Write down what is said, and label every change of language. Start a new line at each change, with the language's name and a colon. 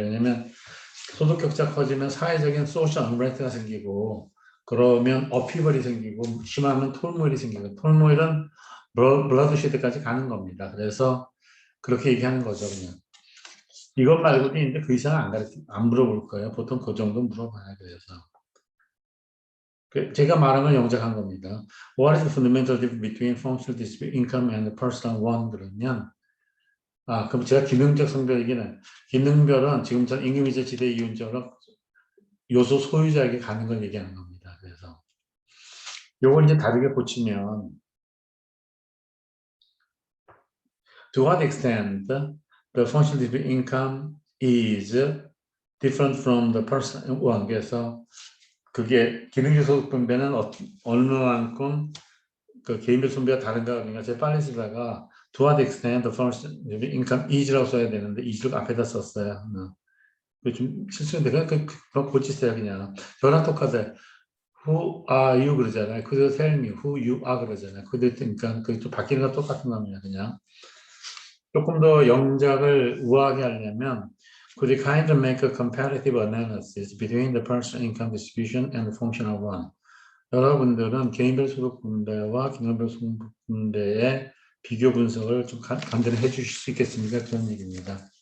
Korean: 왜냐하면 소득 격차 커지면 사회적인 소셜 언레스트가 생기고 그러면 어피벌이 생기고 심하면 톨모일이 생기고 톨모일은 블러드시드까지 가는 겁니다. 그래서 그렇게 얘기하는 거죠. 그냥 이것 말고도 있는데 그 이상 안 물어볼 거예요. 보통 그 정도 물어봐요. 그래서 제가 말한 건 영작한 겁니다.
English: What is the fundamental difference between functional disposable income and personal one?
Korean: 그러면 그럼 제가 기능적 성별 얘기는 기능별은 지금처럼 임금이자 지대 이윤적으로 요소 소유자에게 가는 걸 얘기하는 겁니다. 그래서 요걸 이제 다르게 고치면
English: to what extent the functional disposable income is different from the personal one.
Korean: 그래서 그게 기능적 소득 분배는 얼마만큼 그 개인별 분배가 다른가 그러니까 제가 빨리 쓰다가
English: to what extent the functional income is
Korean: 라고 써야 되는데 is를 앞에다 썼어요. 좀 실수인데 그냥 고치세요 그냥. 저랑 똑같아요.
English: Who are you
Korean: 그러잖아요. 그대로
English: tell me who you are
Korean: 그러잖아요. 그러니까 그 좀 바뀌는 건 똑같은 겁니다. 그냥 조금 더 영작을 우아하게 하려면
English: could you kind of make a comparative analysis between the personal income distribution and the functional one?
Korean: 여러분들은 개인별 소득 분배와 기능별 소득 분배의 비교 분석을 좀 간단히 해주실 수 있겠습니까? 그런 얘기입니다.